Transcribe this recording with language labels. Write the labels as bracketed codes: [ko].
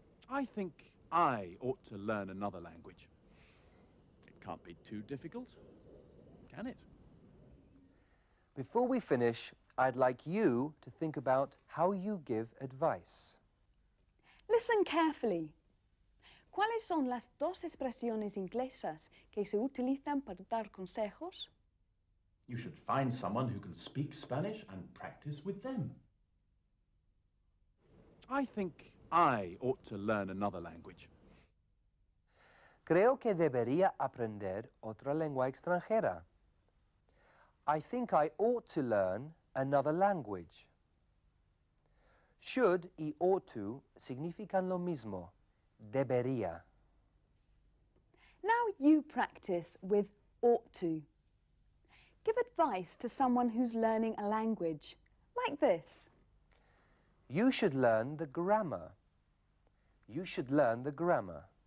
[en] I think I ought to learn another language. It can't be too difficult, can it? Before we finish, I'd like you to think about how you give advice. Listen carefully. [es] ¿Cuáles son las dos expresiones inglesas que se utilizan para dar consejos? [en] You should find someone who can speak Spanish and practice with them. I think I ought to learn another language. [es] Creo que debería aprender otra lengua extranjera. [en] I think I ought to learn another language. [es] Should y ought to significan lo mismo, debería. [en] Now you practice with ought to. Give advice to someone who's learning a language, like this. You should learn the grammar. You should learn the grammar.